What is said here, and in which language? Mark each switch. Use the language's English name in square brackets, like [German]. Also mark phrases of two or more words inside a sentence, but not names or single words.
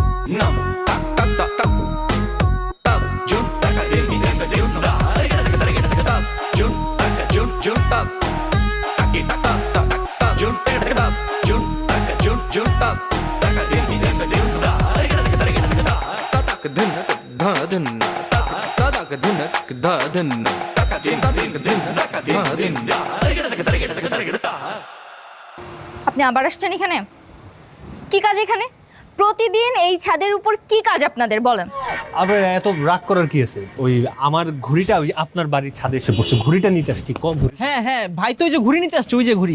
[Bangla] Nam tak tak tak tak tak jun taka din din ka jun da tak jun taka jun tak taki tak tak tak tak tak jun tak jun taka jun tak taka din din ka jun da tak tak din da din tak tak din da din taka din din taka din da আপনি আবার আসছেন এখানে? কি কাজ এখানে? প্রতিদিন এই ছাদের উপর কি কাজ আপনাদের বলেন? আবার এত রাগ করার কি আছে? ওই আমার ঘুড়িটা ওই আপনার বাড়ির ছাদে এসে পড়ছে, ঘুড়িটা নিতে আসছি। কম ঘুড়ি। হ্যাঁ হ্যাঁ ভাই তো ওই যে ঘুড়ি নিতে আসছে, ওই যে ঘুড়ি।